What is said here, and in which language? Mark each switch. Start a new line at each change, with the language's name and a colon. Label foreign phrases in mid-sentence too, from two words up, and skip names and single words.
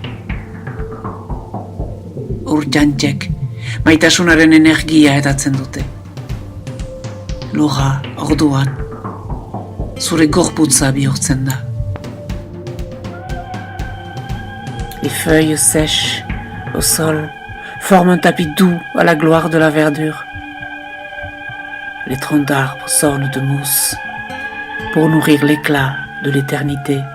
Basque: Ur jantzek, maitasunaren energia edatzen dute. Lurra, orduan, zure gorputza bihurtzen da.
French: Les feuilles sèches au sol forment un tapis doux à la gloire de la verdure. Les troncs d'arbres s'ornent de mousse pour nourrir l'éclat de l'éternité.